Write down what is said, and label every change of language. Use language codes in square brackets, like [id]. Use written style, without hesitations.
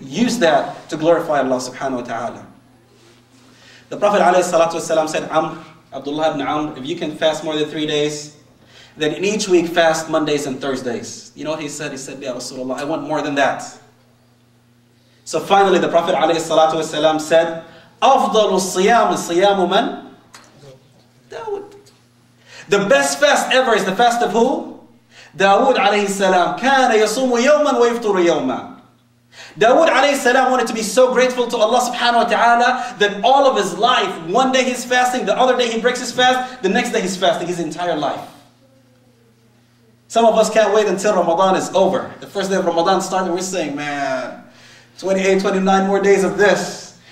[en] Use that to glorify Allah subhanahu wa ta'ala. The Prophet ﷺ said, Abdullah ibn Amr, if you can fast more than 3 days, then in each week fast Mondays and Thursdays. You know what he said? He said, Ya Rasulullah, I want more than that. So finally the Prophet ﷺ said, [ar] أفضل الصيام صيام من? [en] Dawoud. The best fast ever is the fast of who? Dawoud alayhi salam. [ar] كان يصوم يوما ويفطر يوما. [en] Dawoud alayhi salam wanted to be so grateful to Allah subhanahu wa ta'ala that all of his life, one day he's fasting, the other day he breaks his fast, the next day he's fasting his entire life. Some of us can't wait until Ramadan is over. The first day of Ramadan started, we're saying, man, 28, 29 more days of this.